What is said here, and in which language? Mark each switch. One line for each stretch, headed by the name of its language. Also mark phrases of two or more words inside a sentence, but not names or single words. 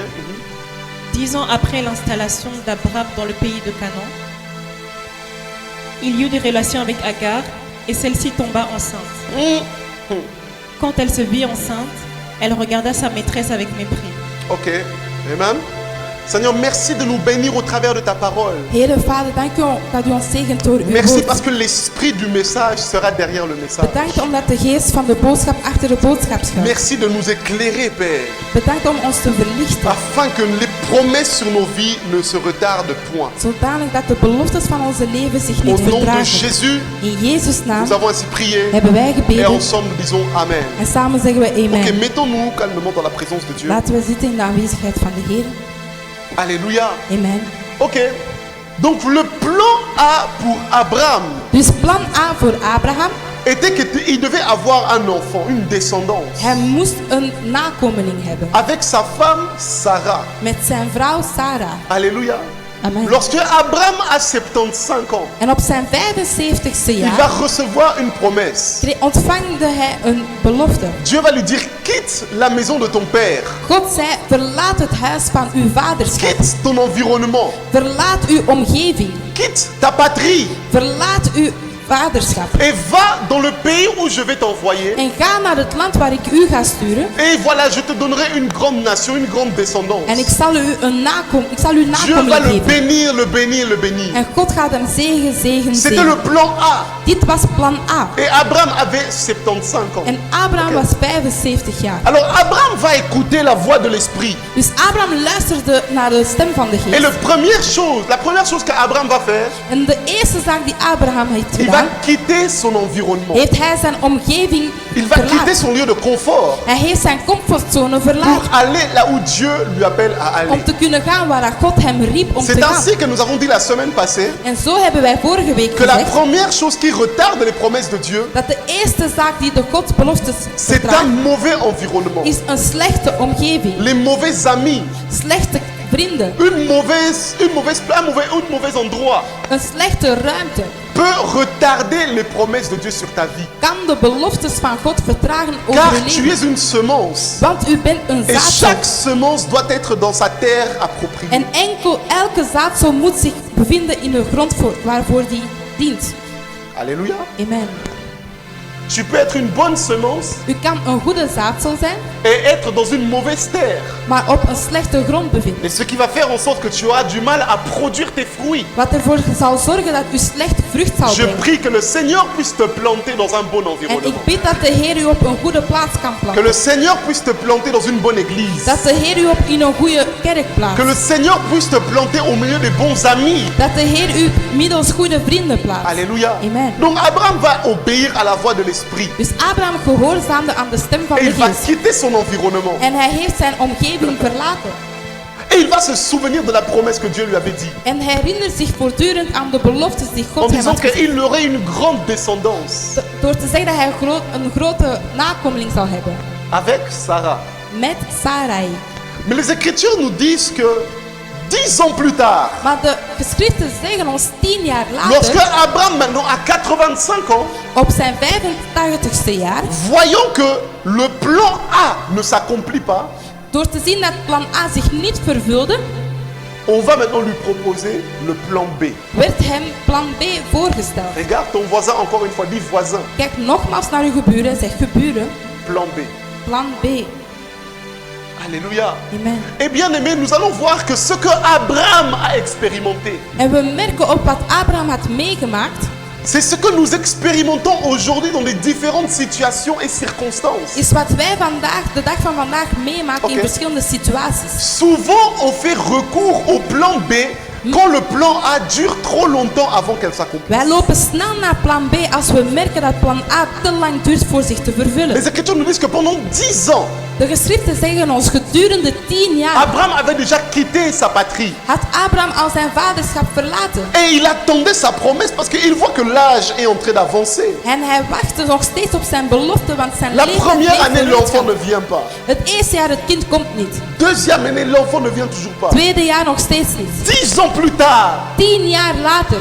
French: 10 ans après l'installation d'Abraham dans le pays de Canaan, il y eut des relations avec Agar et celle-ci tomba enceinte. Quand elle se vit enceinte, elle regarda sa maîtresse avec mépris. Ok. Amen. Seigneur, merci de nous bénir au travers de ta parole.
Dutch: Heere Vader, dank u dat u ons zegent door uw
French: Merci
Dutch: woord.
French: parce que l'esprit du message sera derrière le message.
Dutch: Bedankt omdat de geest van de boodschap achter de boodschap schuilt.
French: Merci de nous éclairer, Père,
Dutch: Bedankt om ons te verlichten.
French: afin que les promesses sur nos vies ne se retardent point.
Dutch: Zodanig dat de beloftes van onze leven zich
French: Au
Dutch: niet
French: nom de
Dutch: vertragen.
French: Jésus,
Dutch: In Jezus' naam
French: nous avons ainsi prié
Dutch: hebben wij
French: et
Dutch: gebeden
French: ensemble nous disons Amen.
Dutch: en samen zeggen we
French: Ok, amen. mettons-nous calmement dans la présence de Dieu.
Dutch: Laten we zitten in de aanwezigheid van de Heer.
French: Alléluia. Amen. Ok. Donc le plan A pour Abraham
Dutch: Dus plan A voor Abraham.
French: était qu'il devait avoir un enfant, une descendance,
Dutch: Hij moest een nakomeling hebben.
French: avec sa femme Sarah.
Dutch: Met zijn vrouw Sarah.
French: Alléluia. Amen. Lorsque Abraham a 75 ans,
Dutch: En op zijn 75ste
French: il va
Dutch: jaar
French: recevoir une promesse.
Dutch: ontvangde hij een belofte.
French: Dieu va lui dire, quitte la maison de ton père,
Dutch: God zei, verlaat het huis van uw vaderschap.
French: quitte ton environnement,
Dutch: Verlaat uw omgeving.
French: quitte ta patrie
Dutch: Verlaat uw vaderschap.
French: et va dans le pays où je vais t'envoyer.
Dutch: En ga naar het land waar ik u ga sturen.
French: Et voilà, je te donnerai une grande nation, une grande descendance.
Dutch: En ik zal u
French: Dieu va
Dutch: nakomeling
French: le
Dutch: geven.
French: bénir, le bénir, le bénir.
Dutch: En God gaat hem zegen, zegen,
French: C'était le
Dutch: zegen.
French: plan A.
Dutch: Dit was plan A.
French: Et Abraham avait 75 ans.
Dutch: En Abraham Oké. was 75 jaar.
French: Alors Abraham va écouter la voix de l'esprit.
Dutch: Dus Abraham luisterde naar de stem van de
French: Et
Dutch: geest.
French: la première chose qu'Abraham va faire,
Dutch: En de eerste zaak die Abraham heeft
French: il va
Dutch: gedaan,
French: quitter son environnement.
Dutch: heeft hij zijn omgeving
French: Il va quitter
Dutch: verlaten.
French: son lieu de confort
Dutch: Hij heeft zijn comfortzone
French: pour
Dutch: verlaten.
French: aller là où Dieu lui appelle à aller.
Dutch: Om te kunnen gaan waar God hem riep om te
French: C'est
Dutch: gaan.
French: ainsi que nous avons dit la semaine passée
Dutch: En zo hebben wij vorige week
French: que la
Dutch: gezegd
French: première chose qui retarde les promesses de Dieu,
Dutch: dat de eerste zaak die de Gods beloftes
French: c'est un
Dutch: vertraagt,
French: mauvais environnement.
Dutch: is een slechte omgeving.
French: Les mauvais amis,
Dutch: Slechte vrienden.
French: un mauvais endroit
Dutch: Een slechte ruimte
French: peut retarder les promesses de Dieu sur ta vie.
Dutch: kan de beloftes van God vertragen over
French: Car
Dutch: je
French: tu
Dutch: leven.
French: es une semence.
Dutch: Want u bent een
French: Et
Dutch: zaadcel.
French: chaque semence doit être dans sa terre appropriée.
Dutch: En elke zaadcel moet zich bevinden in de grond waarvoor die dient.
French: Alléluia. Amen. Tu peux être une bonne semence
Dutch: U kan een goede zaadcel zijn,
French: et être dans une mauvaise terre.
Dutch: maar op een slechte grond bevinden.
French: Et ce qui va faire en sorte que tu auras du mal à produire tes fruits.
Dutch: Wat ervoor zal zorgen dat u slecht vrucht zal
French: Je
Dutch: brengen.
French: prie que le Seigneur puisse te planter dans un bon
Dutch: En
French: environnement.
Dutch: ik bid dat de Heer u op een goede plaats kan
French: Que
Dutch: plaatsen.
French: le Seigneur puisse te planter dans une bonne église.
Dutch: Dat de Heer u op in een goede kerk
French: Que
Dutch: plaatst.
French: le Seigneur puisse te planter au milieu des bons amis.
Dutch: Dat de Heer u middels goede vrienden plaatst.
French: Alléluia. Amen. Donc Abraham va obéir à la voix de l'Esprit.
Dutch: Dus Abraham gehoorzaamde aan de stem van
French: Et
Dutch: de
French: il va
Dutch: geest.
French: quitter son environnement.
Dutch: En hij heeft zijn omgeving verlaten.
French: Et il va se souvenir de la promesse que Dieu lui avait dit.
Dutch: En hij herinnert zich voortdurend aan de beloftes die En God hem
French: disant
Dutch: had gegeven.
French: qu'il aurait une grande descendance
Dutch: Door te zeggen dat hij een grote nakomeling zou hebben.
French: avec Sarah.
Dutch: Met Sarai.
French: Mais les Écritures nous disent que 10 ans plus tard,
Dutch: Maar de geschriften zeggen ons 10 jaar
French: lorsque
Dutch: later,
French: Abraham maintenant a 85 ans,
Dutch: op zijn 85ste jaar,
French: voyant que le plan A ne s'accomplit pas,
Dutch: door te zien dat plan A zich niet vervulde,
French: on va maintenant lui proposer le plan B.
Dutch: werd hem plan B voorgesteld.
French: Regarde ton voisin encore une fois, dis voisin,
Dutch: Kijk nogmaals naar uw geburen en zeg geburen,
French: plan B.
Dutch: plan B.
French: Alléluia. Amen. Et bien aimé, nous allons voir que ce que Abraham a expérimenté,
Dutch: En we merken op wat Abraham had meegemaakt,
French: C'est ce que nous expérimentons aujourd'hui dans les différentes situations et circonstances.
Dutch: Is wat wij vandaag, de dag van vandaag meemaken Oké. in verschillende situaties.
French: Souvent, on fait recours au plan B quand le plan A dure trop longtemps avant qu'elle s'accomplisse.
Dutch: Wij lopen snel naar plan B als we merken dat plan A te lang duurt voor zich te vervullen.
French: Les Écritures nous disent que pendant 10 ans,
Dutch: De geschriften zeggen ons gedurende 10 jaar
French: Abraham avait déjà quitté sa patrie.
Dutch: had Abraham al zijn vaderschap verlaten.
French: Et il attendait sa promesse parce qu'il voit que l'âge est en train d'avancer.
Dutch: En hij wachtte nog steeds op zijn belofte, want zijn
French: La
Dutch: leeftijd
French: première
Dutch: bleef
French: année, l'enfant
Dutch: vooruitgaan.
French: ne vient pas.
Dutch: Het eerste jaar, het kind komt niet.
French: Deuxième année, l'enfant ne vient toujours pas.
Dutch: Tweede jaar nog steeds niet.
French: 10 ans plus tard,
Dutch: 10 jaar later,